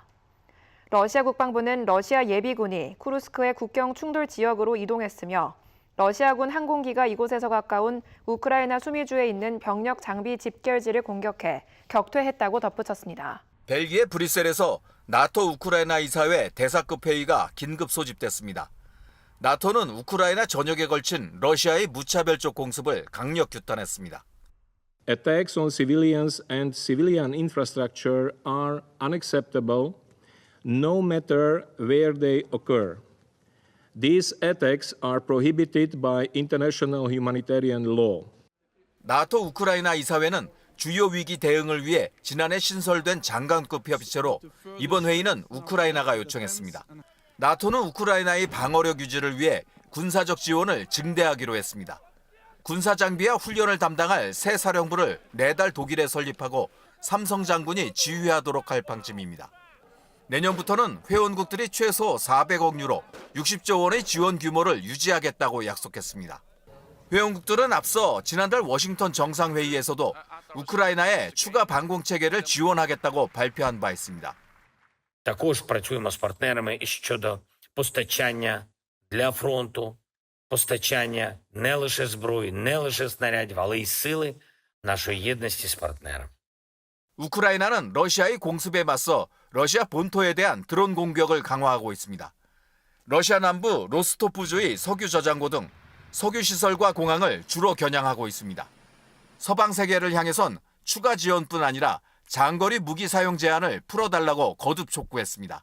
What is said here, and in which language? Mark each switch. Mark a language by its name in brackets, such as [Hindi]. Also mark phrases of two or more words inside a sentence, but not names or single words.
[Korean] 러시아 국방부는 러시아 예비군이 쿠르스크의 국경 충돌 지역으로 이동했으며 러시아군 항공기가 이곳에서 가까운 우크라이나 수미주에 있는 병력 장비 집결지를 공격해 격퇴했다고 덧붙였습니다. 벨기에 브뤼셀에서 나토 우크라이나 이사회 대사급 회의가 긴급 소집됐습니다. 나토는 우크라이나 전역에 걸친 러시아의 무차별적 공습을 강력 규탄했습니다. [English] Attacks on civilians and civilian infrastructure are unacceptable, no matter where they occur. These attacks are prohibited by international humanitarian law. [Korean] 나토 우크라이나 이사회는 주요 위기 대응을 위해 지난해 신설된 장관급 협의체로 이번 회의는 우크라이나가 요청했습니다. 나토는 우크라이나의 방어력 유지를 위해 군사적 지원을 증대하기로 했습니다. 군사 장비와 훈련을 담당할 새 사령부를 내달 독일에 설립하고 삼성 장군이 지휘하도록 할 방침입니다. 내년부터는 회원국들이 최소 400억 유로, 60조 원의 지원 규모를 유지하겠다고 약속했습니다. 회원국들은 앞서 지난달 워싱턴 정상회의에서도 우크라이나에 추가 방공 체계를 지원하겠다고 발표한 바 있습니다. [Ukrainian] Також працюємо з партнерами щодо постачання для фронту, постачання не лише зброї, не лише снарядів, але й сили нашої єдності з партнером. [Korean] 우크라이나는 러시아의 공습에 맞서 러시아 본토에 대한 드론 공격을 강화하고 있습니다. 러시아 남부 로스토프주의 석유 저장고 등 석유 시설과 공항을 주로 겨냥하고 있습니다. 서방 세계를 향해선 추가 지원뿐 아니라 장거리 무기 사용 제한을 풀어달라고 거듭 촉구했습니다.